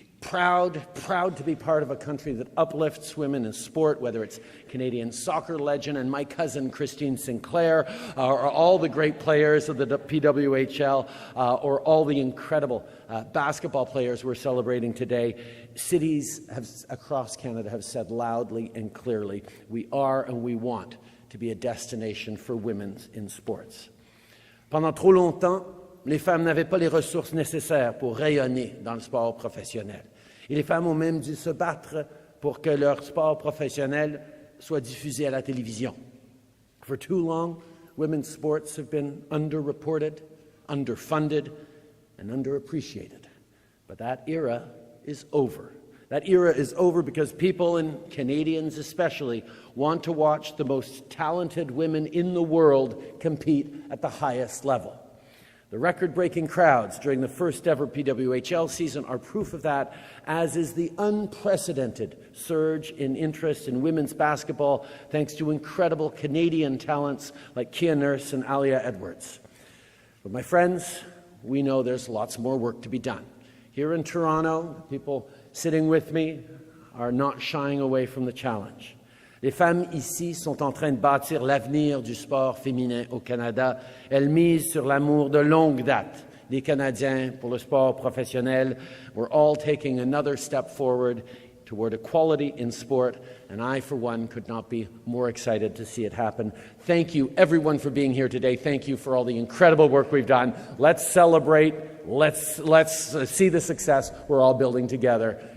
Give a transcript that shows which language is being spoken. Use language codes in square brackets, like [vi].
[en] Proud to be part of a country that uplifts women in sport, whether it's Canadian soccer legend and my cousin Christine Sinclair, or all the great players of the PWHL, or all the incredible basketball players we're celebrating today. Cities across Canada have said loudly and clearly, we are and we want to be a destination for women in sports. [fr] Pendant trop longtemps, les femmes n'avaient pas les ressources nécessaires pour rayonner dans le sport professionnel. Et les femmes ont même dû se battre pour que leur sport professionnel soit diffusé à la télévision. [en] For too long, women's sports have been underreported, underfunded, and underappreciated. But that era is over. That era is over because people, and Canadians especially, want to watch the most talented women in the world compete at the highest level. The record-breaking crowds during the first ever PWHL season are proof of that, as is the unprecedented surge in interest in women's basketball thanks to incredible Canadian talents like Kia Nurse and Alia Edwards. But my friends, we know there's lots more work to be done. Here in Toronto, people sitting with me are not shying away from the challenge. [fr] Les femmes ici sont en train de bâtir l'avenir du sport féminin au Canada. Elles misent sur l'amour de longue date des Canadiens pour le sport professionnel. [en] We're all taking another step forward toward equality in sport, and I, for one, could not be more excited to see it happen. Thank you, everyone, for being here today. Thank you for all the incredible work we've done. Let's celebrate. Let's see the success we're all building together.